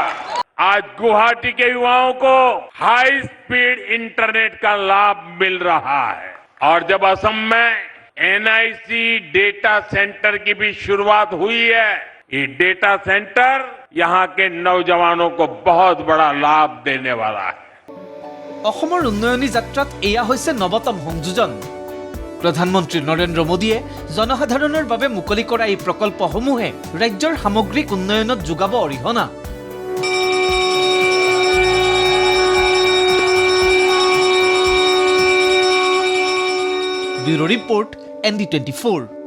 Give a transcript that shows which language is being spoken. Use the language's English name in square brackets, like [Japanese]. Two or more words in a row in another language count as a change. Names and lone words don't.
[Hindi] आज गुवाहाटी के युवाओं को [English] high speed internet [Hindi] का लाभ मिल रहा है और जब असम में एनआईसी [English] data center [Hindi] की भी शुरुआत हुई है, ये [English] data center [Hindi] यहाँ के नौजवानों को बहुत बड़ा लाभ देने वाला है। [Assamese] অসমৰ উন্নয়নী যাত্ৰাত এয়া হৈছে নৱতম সংযোজন। প্ৰধানমন্ত্ৰী নৰেন্দ্ৰ মোদীয়ে জনসাধাৰণৰ বাবে মুকলি কৰা এই প্ৰকল্পসমূহে ৰাজ্যৰ সামগ্ৰিক উন্নয়নত যোগাব অৰিহণা। [English] bureau report [Assamese] ND24।